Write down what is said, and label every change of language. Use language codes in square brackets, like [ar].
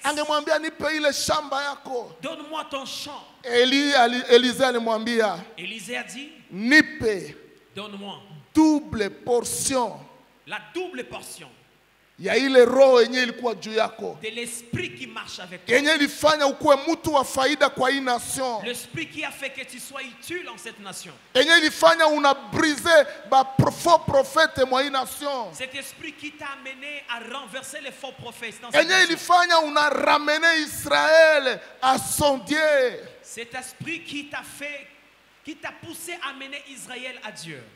[sw] Angemwambia nipe ile shamba yako. [fr] Donne-moi ton champ. [sw] Élisée alimwambia, [fr] Élisée a dit, [sw] nipe, [fr] donne-moi [en] double portion. [fr] La double portion. [sw] Ya ile roho yenye ilikuwa juu yako. [fr] De l'esprit qui marche avec toi. [sw] Yenye ilifanya ukuwe mtu wa faida kwa hii nation. [fr] L'esprit qui a fait que tu sois utile en cette nation. [sw] Yenye ilifanya una briser ba faux prophètes mwa hii nation. [fr] Cet esprit qui t'a amené à renverser les faux prophètes dans cette nation. Yenye ilifanya una ramener Israël à son Dieu. Cet esprit qui t'a fait, qui t'a poussé à mener Israël à Dieu.